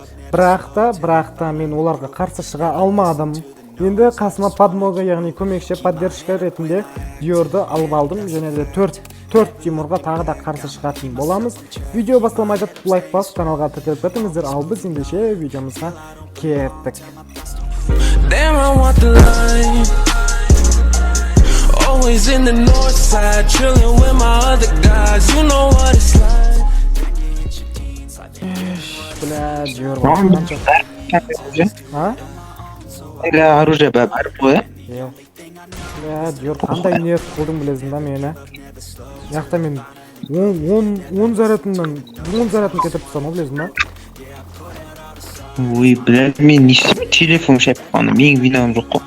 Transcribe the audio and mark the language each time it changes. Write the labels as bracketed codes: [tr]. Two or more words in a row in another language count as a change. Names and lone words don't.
[kk] Бірақ та мен оларға қарсы шыға алмадым. Енді қасыма подмога, яғни көмекші, поддержка ретінде Диорды алып алдым. Және де 4 Тимурға тағы да қарсы шығатын боламыз. Видео басталмай жатып лайк басып каналға тіркеліп кетіңіздер. Ал біз ендеше видеомызға кеттік. [en] Damn, I want the line. Always in the north side, chilling with my other guys. You know what it's like. [kk] Бля, Диор. А? Ila оружие бар ғой. Бля, Диор, қандай ниет қылдың білесің ба мені? Яқта мен 10 зарядымнан 10 зарядым кетіп тұрсам, білесің ба? Ой, бля, мен не істеймін? Телефон шайып қалғаны, менің винам жоқ қой.